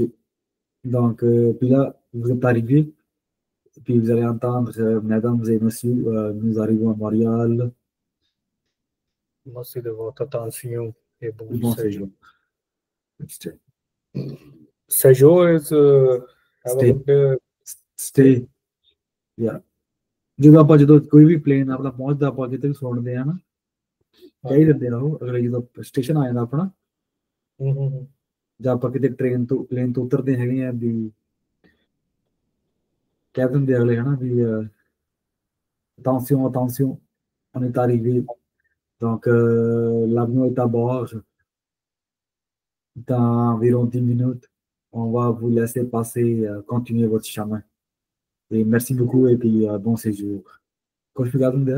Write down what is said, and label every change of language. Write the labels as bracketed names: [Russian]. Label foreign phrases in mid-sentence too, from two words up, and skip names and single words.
[French] Donc, puis là, vous êtes arrivé, puis vous allez entendre, mesdames et messieurs, nous arrivons à Montréal. Merci de votre attention et bon Bon séjour. séjour. Stay. [English] Séjour is have a Stay. good stay. Stay. Yeah. [Punjabi] ਜਦੋਂ ਕੋਈ ਵੀ ਪਲੇਨ ਆਪਣਾ ਪਹੁੰਚਦਾ ਆਪਾਂ ਕਿਤੇ ਵੀ ਸੁਣਦੇ ਆ ਨਾ ਕਹਿ ਹੀ [Hindi] हाँ। [Punjabi] ਦਿੰਦੇ ਰਹੋ ਅਗਲੇ ਜਦੋਂ ਸਟੇਸ਼ਨ ਆ ਜਾਂਦਾ ਆਪਣਾ हम्म। ਜਾਂ ਆਪਾਂ ਕਿਤੇ ਟ੍ਰੇਨ ਤੋਂ ਪਲੇਨ ਤੋਂ ਉਤਰਦੇ ਹੈਗੇ ਆ ਵੀ ਕਹਿ ਦਿੰਦੇ ਅਗਲੇ ਹਨਾ ਵੀ [French] attention attention on est arrivé donc l'avion est à bord dans environ 10 minutes on va vous laisser passer continuer votre chemin et merci beaucoup et puis bon séjour Coach Figadunde.